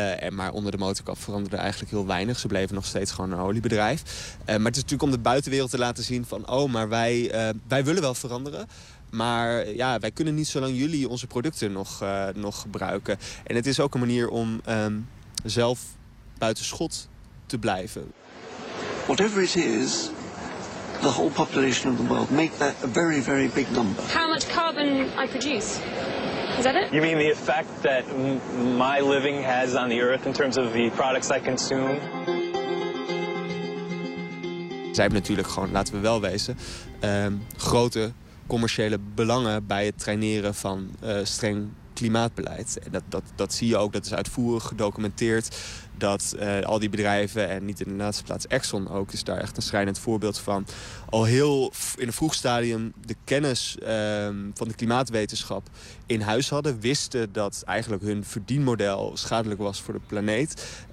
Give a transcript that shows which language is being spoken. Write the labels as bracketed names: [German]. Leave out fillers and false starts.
[Dutch] Maar onder de motorkap veranderde eigenlijk heel weinig. Ze bleven nog steeds gewoon een oliebedrijf. Maar het is natuurlijk om de buitenwereld te laten zien van, oh, maar wij willen wel veranderen. Maar ja, wij kunnen niet zolang jullie onze producten nog gebruiken. En het is ook een manier om zelf buitenschot te blijven. [English] Whatever it is, the whole population of the world, make that a very, very big number. How much carbon I produce? Is that it? You mean the effect that my living has on the earth in terms of the products I consume? [Dutch] Zij hebben natuurlijk gewoon, laten we wel wezen, grote commerciële belangen bij het traineren van streng klimaatbeleid. En dat zie je ook, dat is uitvoerig gedocumenteerd, dat al die bedrijven, en niet in de laatste plaats Exxon ook, is daar echt een schrijnend voorbeeld van, al heel in een vroeg stadium de kennis van de klimaatwetenschap in huis hadden, wisten dat eigenlijk hun verdienmodel schadelijk was voor de planeet.